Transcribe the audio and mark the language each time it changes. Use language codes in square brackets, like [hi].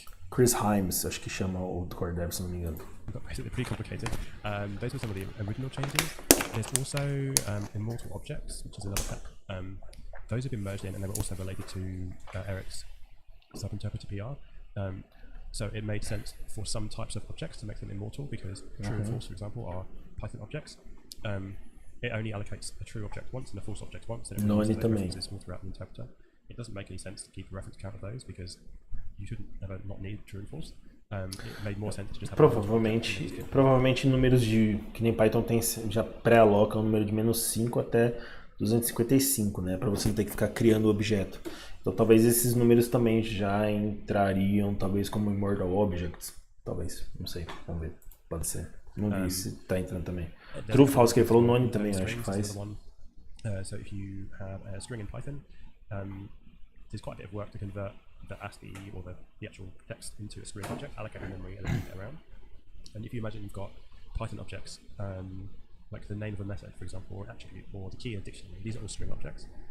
[pt] Chris Himes, acho que chama o core dev, se não me engano. [en] Basically pretty complicated. Those were some of the original changes. There's also immortal objects, which is another PEP. Those have been merged in, and they were also related to Eric's subinterpreter PR. So it made sense for some types of objects to make them immortal, because true and false, for example, are Python objects. It only allocates a true object once and a false object once, and it removes those references all throughout the interpreter. It doesn't make any sense to keep a reference count of those, because you shouldn't ever not need true and false. It made more sense to just have [pt] provavelmente números que nem Python tem, já pré-aloca um número de -5 até 255, né, para você não ter que ficar criando o objeto. Então talvez esses números também já entrariam talvez como immortal objects, talvez, não sei, vamos ver, pode ser. Não vi se tá entrando também. True, false que ele falou, none também acho que faz. [en] So if you have a string in Python, there's quite a bit of work to convert the ASCII or the actual text into a string object, allocate the memory, and then move it around. And if you imagine you've got Python objects, like the name of a method, for example, or an attribute, or the key in a dictionary, these are all string objects.